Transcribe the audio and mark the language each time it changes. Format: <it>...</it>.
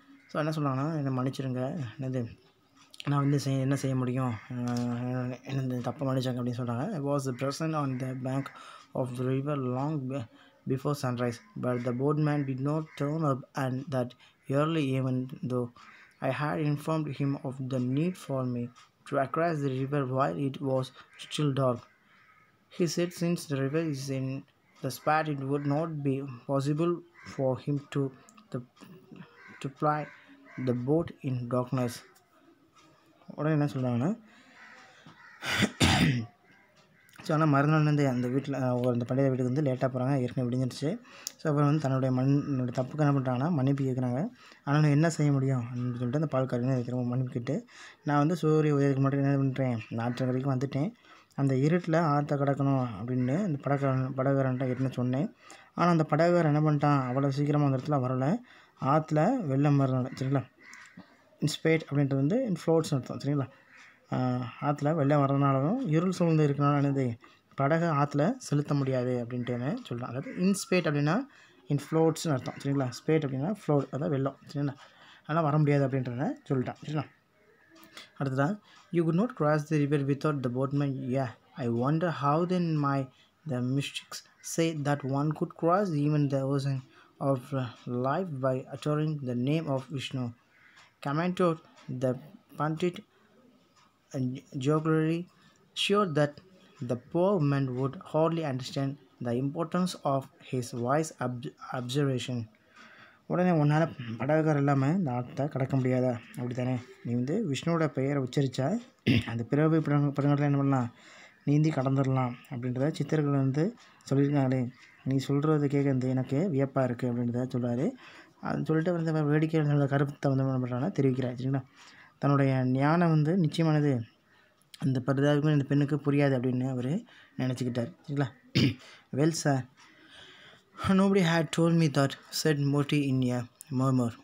<ta>So என்ன சொல்கிறாங்கன்னா, என்னை மன்னிச்சிருங்க, என்னது நான் வந்து என்ன செய்ய முடியும், என்னது தப்பாக மன்னிச்சாங்க அப்படின்னு சொல்கிறாங்க.</ta> <en>I was present on the bank of the river long before sunrise, but the boatman did not turn up and that early, even though I had informed him of the need for me to cross the river while it was still dark. He said since the river is in the spot, it would not be possible for him to ply the boat in darkness.</en> <ta>உடனே என்ன சொல்கிறாங்கன்னா, so ஆனால் மறுநாள் வந்து அந்த வீட்டில் அந்த பண்டிகை வீட்டுக்கு வந்து லேட்டாக போகிறாங்க, ஏற்கனவே விடிஞ்சிருச்சு. ஸோ அப்புறம் வந்து தன்னுடைய தப்புக்கு என்ன பண்ணுறாங்கன்னா மன்னிப்பு கேட்குறாங்க. ஆனால் என்ன செய்ய முடியும் அப்படின்னு சொல்லிட்டு அந்த பால்காரங்க திரும்ப மன்னிப்பு கேட்டு, நான் வந்து சூரிய உதயத்துக்கு மட்டும் என்ன பண்ணுறேன், நாற்று வரைக்கும் வந்துட்டேன், அந்த இருட்டில் ஆற்றை கடக்கணும் அப்படின்னு அந்த படகாரன்ட்ட ஏற்கனவே சொன்னேன். ஆனால் அந்த படகாரன் என்ன பண்ணிட்டான், அவ்வளோ சீக்கிரமாக அந்த இடத்துல வரலை, ஆற்றுல வெள்ளம் வரனால. சரிங்களா? இன்ஸ்பேட் அப்படின்றது வந்து இன்ஃப்ளோட்ஸ்னு அர்த்தம். சரிங்களா? ஆற்றுல வெள்ளம் வரதுனாலும் இருள் சூழ்ந்து இருக்கிறனால என்னது படகை ஆற்றுல செலுத்த முடியாது அப்படின்ட்டு சொல்கிறான். அதாவது இன்ஸ்பேட் அப்படின்னா இன்ஃப்ளோட்ஸ்னு அர்த்தம். சரிங்களா? ஸ்பேட் அப்படின்னா ஃப்ளோட், அதாவது வெள்ளம். சரிங்களா? அதனால் வர முடியாது அப்படின்றத சொல்லிட்டான். சரிங்களா?</ta> <en>அடுத்ததான், you could not cross the river without the boatman. Yeah, I wonder how then the mystics say that one could cross even the ocean of life by uttering the name of Vishnu. Commented the Pandit jocularly, sure that the poor man would hardly understand the importance of his wise observation.</en> <ta>உடனே உன்னால் படகார் இல்லாமல் இந்த ஆற்றை கடக்க முடியாதா, அப்படி தானே, நீ வந்து விஷ்ணுவோட பெயரை உச்சரித்தா அந்த பிறவி படங்கள்லாம் என்ன பண்ணலாம், நீந்தி கடந்துடலாம் அப்படின்றத சித்தர்கள் வந்து சொல்லியிருக்காங்களே, நீ சொல்கிறது கேட்குறது எனக்கு வியப்பாக இருக்குது அப்படின்றத சொல்கிறாரு. அது சொல்லிட்டு வந்து வேடிக்கையோட கருத்தை வந்து என்ன பண்ணுறாங்கன்னா தெரிவிக்கிறார். சரிங்களா? தன்னுடைய ஞானம் வந்து நிச்சயமானது அந்த பரிதாபமே இந்த பெண்ணுக்கு புரியாது அப்படின்னு அவர் நினச்சிக்கிட்டார். சரிங்களா?</ta> <en>Well sir, nobody had told me that, said Moti in a murmur.</en>